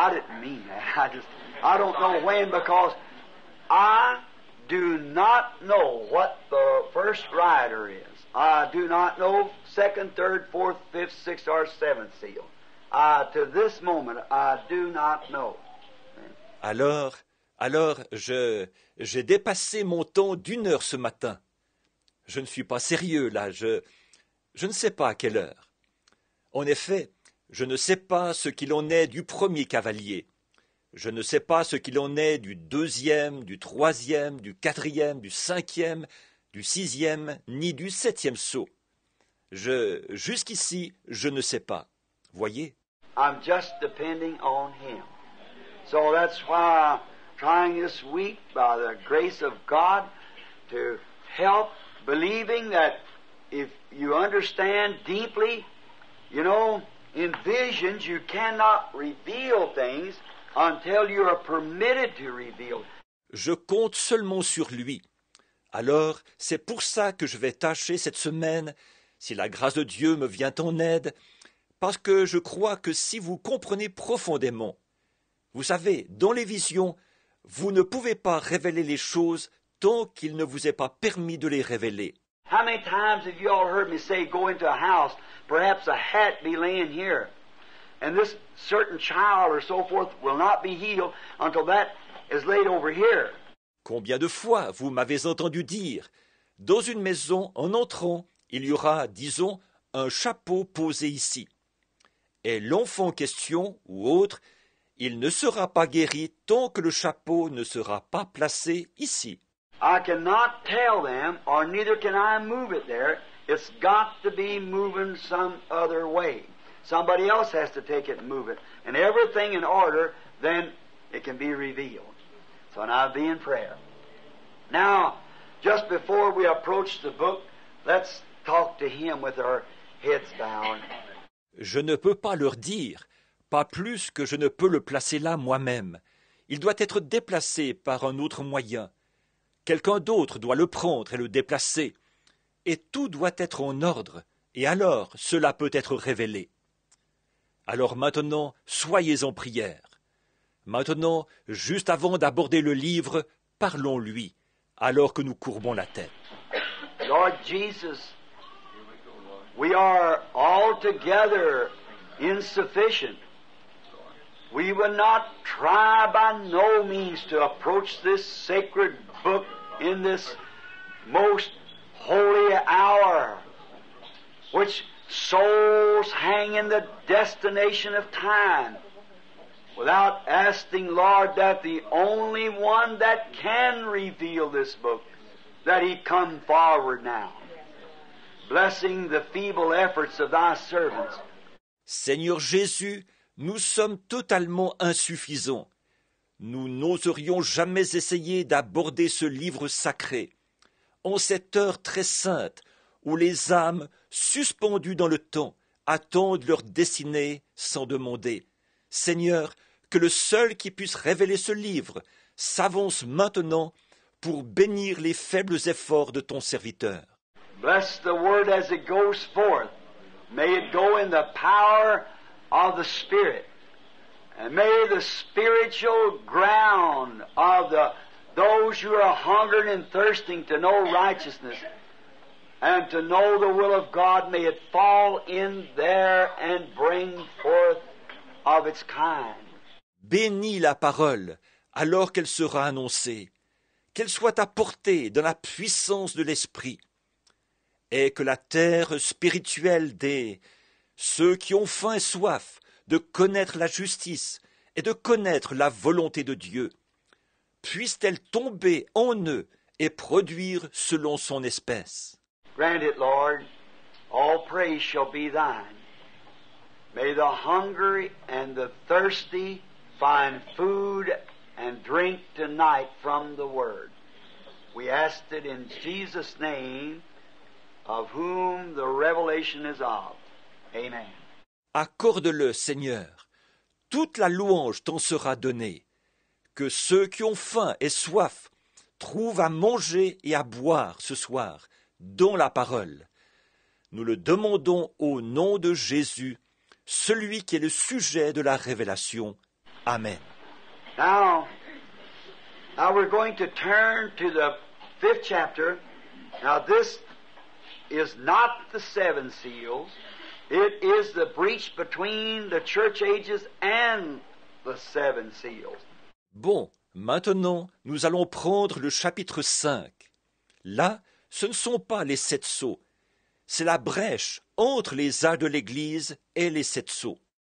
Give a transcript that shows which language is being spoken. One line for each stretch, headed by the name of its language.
English: I didn't mean that. I don't know when, because I do not know what the first rider is. I do not know 2nd, 3rd, 4th, 5th, 6th, or 7th seal. To this moment, I do not know.
French: Alors, j'ai dépassé mon temps d'1 heure ce matin. Je ne suis pas sérieux là, je ne sais pas à quelle heure. En effet, je ne sais pas ce qu'il en est du premier cavalier. Je ne sais pas ce qu'il en est du 2e, du 3e, du 4e, du 5e, du 6e, ni du 7e saut. Jusqu'ici, je ne sais pas. Voyez?
English: I'm just depending on Him. So that's why I'm trying this week, by the grace of God, to help believing that if you understand deeply, you know, in visions you cannot reveal things until you are permitted to reveal.
French: Je compte seulement sur lui. Alors, c'est pour ça que je vais tâcher cette semaine, si la grâce de Dieu me vient en aide, parce que je crois que si vous comprenez profondément, vous savez, dans les visions, vous ne pouvez pas révéler les choses tant qu'il ne vous est pas permis de les révéler.
English: How many times have you all heard me say, go into a house, perhaps a hat be laying here, and this certain child or so forth will not be healed until that is laid over here.
French: Combien de fois vous m'avez entendu dire, dans une maison, en entrant, il y aura, disons, un chapeau posé ici. Et l'enfant en question, ou autre, il ne sera pas guéri tant que le chapeau ne sera pas placé ici.
English: I cannot tell them, or neither can I move it there. It's got to be moving some other way. Somebody else has to take it and move it. And everything in order, then it can be revealed. So now be in prayer. Now, just before we approach the book, let's talk to Him with our heads bowed.
French: Je ne peux pas leur dire, pas plus que je ne peux le placer là moi-même. Il doit être déplacé par un autre moyen. Quelqu'un d'autre doit le prendre et le déplacer. Et tout doit être en ordre, et alors cela peut être révélé. Alors maintenant, soyez en prière. Maintenant, juste avant d'aborder le livre, parlons-lui, alors que nous courbons la tête.
English: Lord Jesus, we are altogether insufficient. We will not try by no means to approach this sacred book in this most holy hour, which souls hang in the destination of time, without asking, Lord, that the only one that can reveal this book, that He come forward now, blessing the feeble efforts of Thy servants.
French: Seigneur Jésus, nous sommes totalement insuffisants. Nous n'oserions jamais essayer d'aborder ce livre sacré, en cette heure très sainte où les âmes, suspendues dans le temps, attendent leur destinée sans demander. Seigneur, que le seul qui puisse révéler ce livre s'avance maintenant pour bénir les faibles efforts de ton serviteur.
English: Bless the word as it goes forth. May it go in the power of the Spirit. And may the spiritual ground of those who are hungering and thirsting to know righteousness and to know the will of God, may it fall in there and bring forth of its kind.
French: Bénis la parole alors qu'elle sera annoncée, qu'elle soit apportée dans la puissance de l'Esprit, et que la terre spirituelle des ceux qui ont faim et soif de connaître la justice et de connaître la volonté de Dieu, puisse-t-elle tomber en eux et produire selon son espèce.
English: Grant it, Lord. All praise shall be thine. May the hungry and the thirsty find food and drink tonight from the Word. We ask it in Jesus' name, of whom the revelation is of. Amen.
French: Accorde-le, Seigneur. Toute la louange t'en sera donnée. Que ceux qui ont faim et soif trouvent à manger et à boire ce soir, dans la parole. Nous le demandons au nom de Jésus, celui qui est le sujet de la révélation. Amen.
English: Now we're going to turn to the 5th chapter. Now this is not the 7 seals. It is the breach between the church ages and the 7 seals.
French: Bon, maintenant, nous allons prendre le chapitre 5. Là, ce ne sont pas les 7 sceaux. C'est la brèche entre les âges de l'Église et les 7 sceaux.